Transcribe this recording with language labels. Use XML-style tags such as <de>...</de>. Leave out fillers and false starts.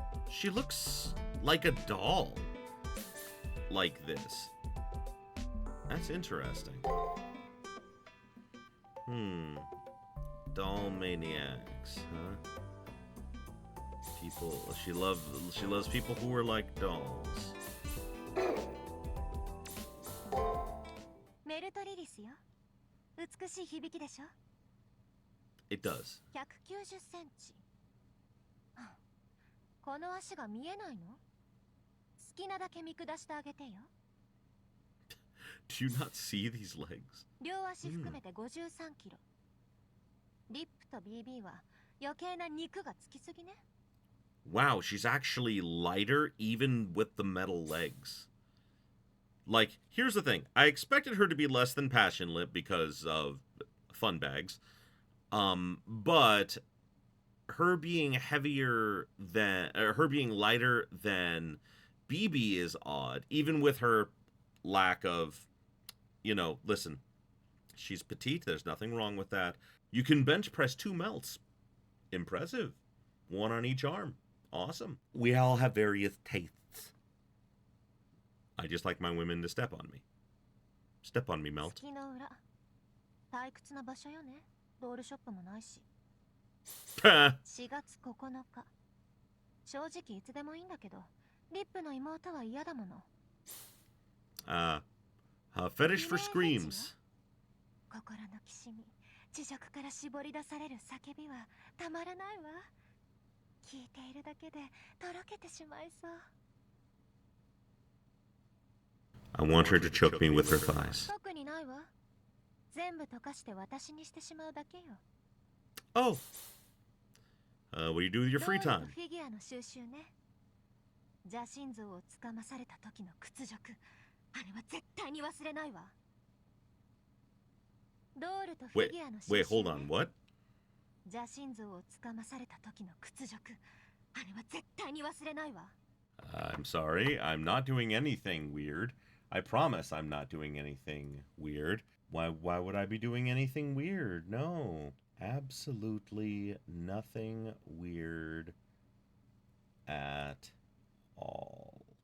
<en>She looks like a doll. Like this. That's interesting. Doll maniacs, huh? People, she loves people who are like dolls.</en> <ja>Meltryllis よ。美しい響きでしょ?</ja> <en>It does.</en> <ja>190センチ。この足が見えないの? 好きなだけ見下してあげてよ。</ja> <en>Do you not see these legs?</en> <ja>両足含めて53キロ。リップと BB は余計な肉がつきすぎね。</ja> <en>Wow, she's actually lighter even with the metal legs. Like, here's the thing. I expected her to be less than Passion Lip because of fun bags. But her being heavier than, or her being lighter than BB is odd, even with her lack of, you know, listen, she's petite, there's nothing wrong with that. You can bench press 2 melts. Impressive. 1 on each arm. Awesome. We all have various tastes. I just like my women to step on me. Step on me, Melt.</en> <ja>退屈な場所よね。ドールショップもないし。 4 月9日。正直いつでもいいんだけど、リップの妹は嫌だもの。</ja> <en>Fetish for screams.</en> <ja>心のきしみ、地上から絞り出される叫びはたまらないわ。聞いているだけでとろけてしまいそう。</ja> <en>I want her to choke me with her thighs.</en> <ja>特にないわ。全部溶かして私にしてしまうだけよ。</ja> <en>Oh. What do you do with your free time?</en> <ja>フィギュアの収集ね。邪神像をつかまされた時の屈辱。あれは絶対に忘れないわ。ドールとフィギュアの収集ね。</ja> <en>Wait, hold on, what?</en> <ja>邪神像をつかまされた時の屈辱。あれは絶対に忘れないわ。</ja> <en>I'm sorry, I'm not doing anything weird. I promise I'm not doing anything weird. Why would I be doing anything weird? No. Absolutely nothing weird at all.</en>